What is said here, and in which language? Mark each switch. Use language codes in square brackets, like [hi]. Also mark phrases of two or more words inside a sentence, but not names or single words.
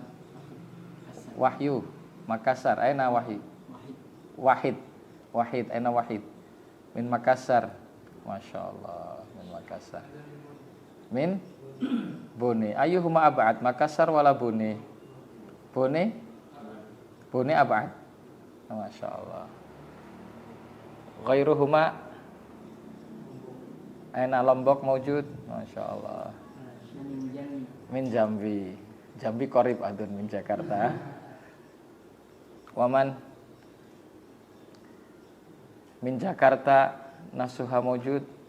[ar] وحيو مكاسر، أين واحد? واحد، أين واحد؟ من مكاسر. ما شاء الله، من مكاسر. من بوني. أيهما أبعد، مكاسر ولا بوني? بوني؟ بوني أبعد. ما شاء الله. غيرهما أين لومبوك موجود? ما شاء الله. من جامبي. جامبي قريب أدن من جاكرتا. ومن من جاكرتا نصوحة موجود.